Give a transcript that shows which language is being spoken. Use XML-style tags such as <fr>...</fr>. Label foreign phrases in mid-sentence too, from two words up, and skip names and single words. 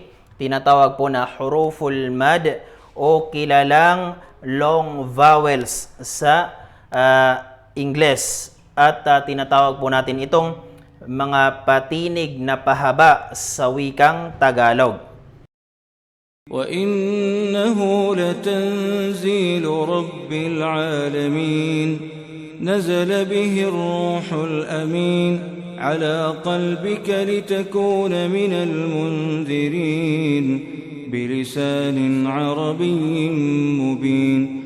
<tl>Tinatawag po na</tl> <ar>حروف المد</ar> <tl>o kilalang</tl> <en>long vowels</en> <tl>sa Ingles. At tinatawag po natin itong mga patinig na pahaba sa wikang Tagalog.</tl> <ar>وإنه لتنزيل رب العالمين نزل به الروح الأمين على قلبك لتكون من المنذرين بلسان عربي مبين</ar>